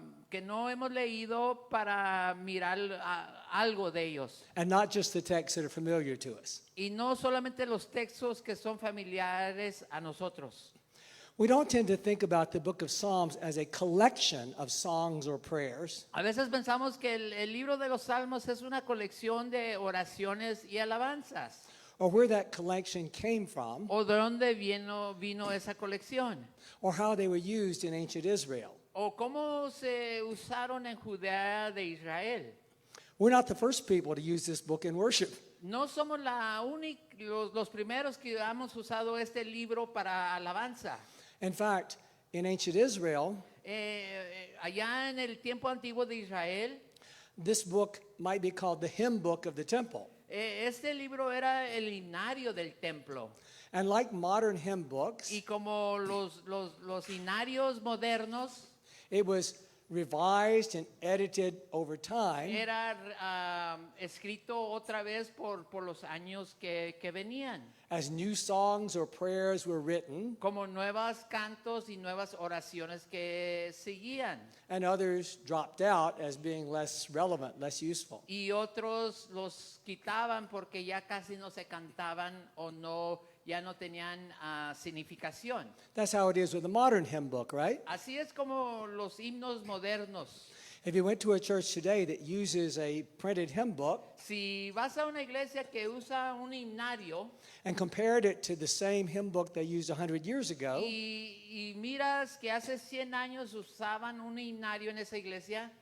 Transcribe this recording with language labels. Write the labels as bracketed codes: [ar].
[es] que no hemos leído para mirar algo de ellos. [en] And not just the texts that are familiar to us. [es] Y no solamente los textos que son familiares a nosotros. [en] We don't tend to think about the book of Psalms as a collection of songs or prayers. [es] A veces pensamos que el libro de los Salmos es una colección de oraciones y alabanzas. [en] Or where that collection came from, [es] O de dónde vino esa colección. [en] or how they were used in ancient Israel. [es] O cómo se usaron en Judea de Israel. [en] We're not the first people to use this book in worship. [es] No somos los primeros que hemos usado este libro para alabanza. [en] In fact, in ancient Israel, [es] Allá en el tiempo antiguo de Israel, [en] this book might be called the hymn book of the temple. [es] este libro era el himnario del templo. [en] And like modern hymn books, [es] Y como los himnarios modernos, [en] it was revised and edited over time [es] era escrito otra vez por los años que venían. [en] as new songs or prayers were written, [es] Como nuevos cantos y nuevas oraciones que seguían. [en] and others dropped out as being less relevant, less useful. [es] Y otros los quitaban porque ya casi no se cantaban o ya no tenían significación. [en] That's how it is with the modern hymn book, right? [es] Así es como los himnos modernos. [en] If you went to a church today that uses a printed hymn book [es] Si vas a una iglesia que usa un himnario [en] and compared it to the same hymn book they used 100 years ago, [es] y miras que hace 100 años usaban un himnario en esa iglesia,